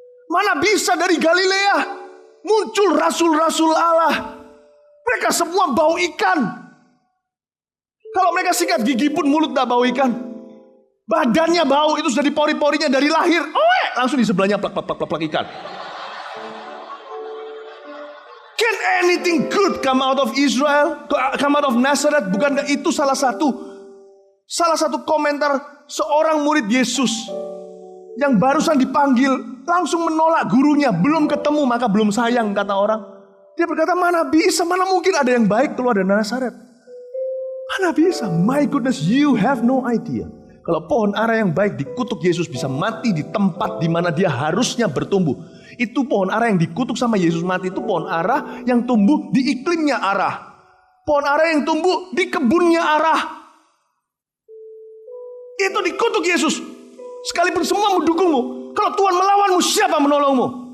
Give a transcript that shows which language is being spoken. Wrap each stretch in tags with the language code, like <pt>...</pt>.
<id>Mana bisa dari Galilea muncul rasul-rasul Allah. Mereka semua bau ikan. Kalau mereka sikat gigi pun mulut tak bau ikan. Badannya bau, itu sudah di pori-porinya dari lahir. Langsung di sebelahnya plak ikan.</id> <en>Can anything good come out of Israel? Come out of Nazareth?</en> <id>Bukankah itu salah satu komentar seorang murid Yesus yang barusan dipanggil, langsung menolak gurunya, belum ketemu maka belum sayang, kata orang. Dia berkata, mana mungkin ada yang baik keluar dari Nazaret. Mana bisa?</id> <en>My goodness, you have no idea.</en> <id>Kalau pohon ara yang baik dikutuk Yesus bisa mati di tempat di mana dia harusnya bertumbuh. Itu pohon ara yang dikutuk sama Yesus mati, itu pohon ara yang tumbuh di iklimnya ara. Pohon ara yang tumbuh di kebunnya ara. Itu dikutuk Yesus. Sekalipun semua mendukungmu, kalau Tuhan melawanmu, siapa menolongmu?</id>